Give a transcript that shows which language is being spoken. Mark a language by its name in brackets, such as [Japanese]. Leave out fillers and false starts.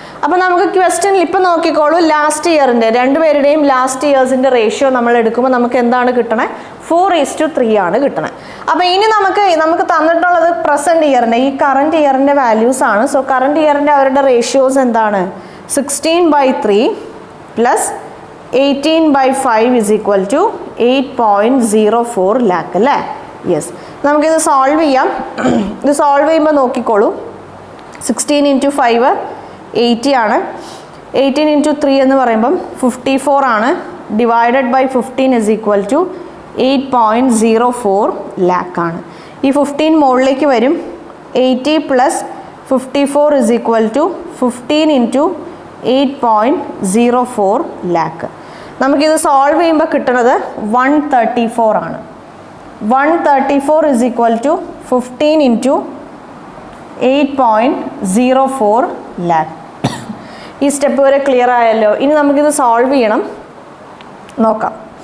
[Malayalam] അപ്പോൾ നമുക്ക് ക്വസ്റ്റ്യനിൽ ഇപ്പം നോക്കിക്കോളൂ. ലാസ്റ്റ് ഇയറിൻ്റെ രണ്ടുപേരുടെയും ലാസ്റ്റ് ഇയേഴ്സിൻ്റെ റേഷ്യോ നമ്മൾ എടുക്കുമ്പോൾ നമുക്ക് എന്താണ് കിട്ടണേ? 4:3 ആണ് കിട്ടണേ. അപ്പോൾ ഇനി നമുക്ക് തന്നിട്ടുള്ളത് പ്രസൻറ്റ് ഇയറിൻ്റെ ഈ കറൻറ്റ് ഇയറിൻ്റെ വാല്യൂസ് ആണ്. സോ കറൻറ്റ് ഇയറിൻ്റെ അവരുടെ റേഷ്യോസ് എന്താണ്? [English] 16/3 + 18/5 is equal to 8.04 lakh അല്ലേ? [Malayalam] യെസ്. നമുക്കിത് സോൾവ് ചെയ്യാം. ഇത് സോൾവ് ചെയ്യുമ്പോൾ നോക്കിക്കോളൂ. 16 × 5 80 ആണ്. 18 × 3 എന്ന് പറയുമ്പം 54 ആണ്. [English] divided by 15 is equal to 8.04 lakh ആണ്. [Malayalam] ഈ 15 മുകളിലേക്ക് വരും. [English] 80 plus 54 is equal to 15 into 8.04 lakh. [Malayalam] നമുക്കിത് സോൾവ് ചെയ്യുമ്പോൾ കിട്ടുന്നത് 134 ആണ്. [English] 134 is equal to 15 into 8.04 lakh. [Malayalam] ഈ സ്റ്റെപ്പ് വരെ ക്ലിയർ ആയല്ലോ. ഇനി നമുക്കിത് സോൾവ് ചെയ്യണം. നോക്കാം.